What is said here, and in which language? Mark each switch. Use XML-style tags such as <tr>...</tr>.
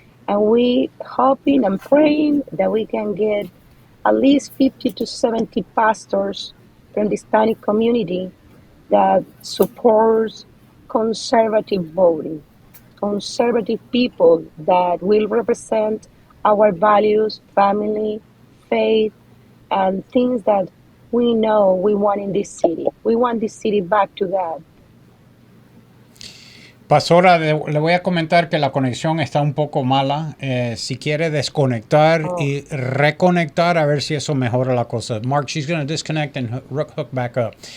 <en>And we hoping and praying that we can get at least 50 to 70 pastors from the Hispanic community that supports conservative voting, conservative people that will represent our values, family, faith, and things that we know we want in this city. We want this city back to God.</en> <es>Pastora, le voy a comentar que la conexión está un poco mala. Si quiere desconectar Oh, y reconectar, a ver si eso mejora la cosa.</es> <en>Mark, she's going to disconnect and hook back up.</en>